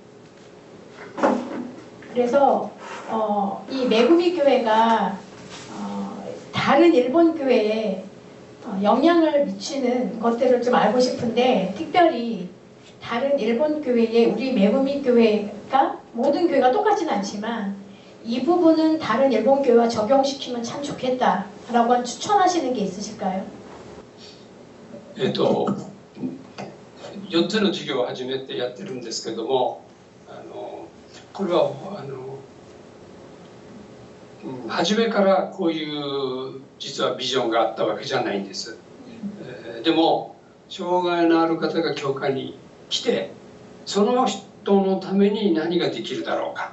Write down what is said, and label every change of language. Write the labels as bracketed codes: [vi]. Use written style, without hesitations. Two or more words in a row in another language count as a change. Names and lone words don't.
[ko] 그래서 이 매국이 교회가 다른 일본 교회에 영향을 미치는 것들을 좀 알고 싶은데, 특별히 다른 일본 교회에 우리 매국이 교회가 모든 교회가 똑같지는 않지만 이 부분은 다른 일본 교회와 적용시키면 참 좋겠다라고 한 추천하시는 게 있으실까요? [ja] 4 つの授業を始めてやってるんですけども、これは初めからこういう実はビジョンがあったわけじゃないんです。でも障害のある方が教会に来て、その人のために何ができるだろうか。